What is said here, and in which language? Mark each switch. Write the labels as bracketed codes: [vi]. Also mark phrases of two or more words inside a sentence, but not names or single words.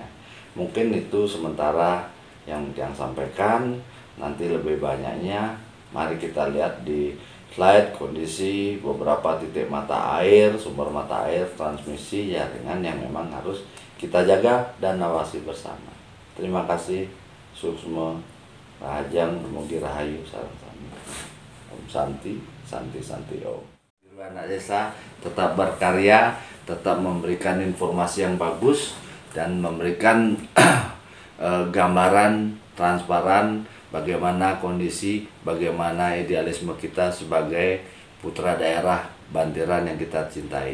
[id] Mungkin itu sementara yang sampaikan. Nanti lebih banyaknya mari kita lihat di slide kondisi beberapa titik mata air, sumber mata air, transmisi jaringan yang memang harus kita jaga dan awasi bersama. Terima kasih. [ban] Suksma Rahajang, Mugi Rahayu, Sarang Sami. [sa] ॐ शान्ति, शान्ति शान्ति ॐ. [id] Anak desa tetap berkarya, tetap memberikan informasi yang bagus dan memberikan gambaran transparan bagaimana kondisi, bagaimana idealisme kita sebagai putra daerah Bantiran yang kita cintai.